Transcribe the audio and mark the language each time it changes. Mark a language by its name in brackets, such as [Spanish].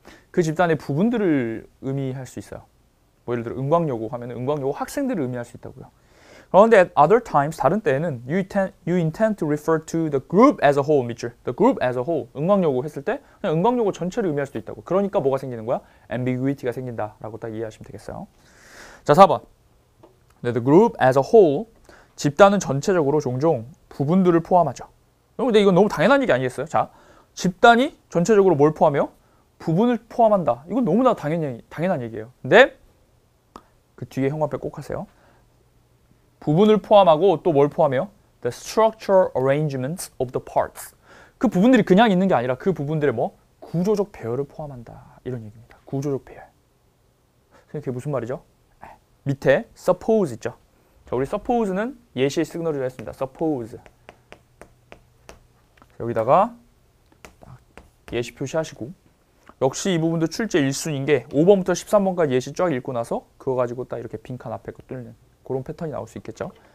[Korean] 그 집단의 부분들을 의미할 수 있어요. 뭐 예를 들어 은광여고 하면 은광여고 학생들을 의미할 수 있다고요. 그런데 [English] at other times, [Korean] 다른 때에는 [English] you intend to refer to the group as a whole [Korean] 밑줄. [English] the group as a whole. [Korean] 은광여고 했을 때 그냥 은광여고 전체를 의미할 수도 있다고. 그러니까 뭐가 생기는 거야? ambiguity가 생긴다라고 딱 이해하시면 되겠어요. 자, 4번. [English] The group as a whole, [Korean] 집단은 전체적으로 종종 부분들을 포함하죠. 근데 이건 너무 당연한 얘기 아니겠어요? 자, 집단이 전체적으로 뭘 포함해요? 부분을 포함한다. 이건 너무나 당연한 얘기예요. 근데 그 뒤에 형광펜 꼭 하세요. 부분을 포함하고 또 뭘 포함해요? [English] The structural arrangements of the parts. [Korean] 그 부분들이 그냥 있는 게 아니라 그 부분들의 뭐? 구조적 배열을 포함한다. 이런 얘기입니다. 구조적 배열. 선생님 그게 무슨 말이죠? 밑에 suppose 있죠. 자, 우리 suppose는 예시의 시그널을 했습니다. [English] suppose. [Korean] 여기다가 예시 표시하시고 역시 이 부분도 출제 1순위인 게 5번부터 13번까지 예시 쫙 읽고 나서 그거 가지고 딱 이렇게 빈칸 앞에 거 뚫는 그런 패턴이 나올 수 있겠죠.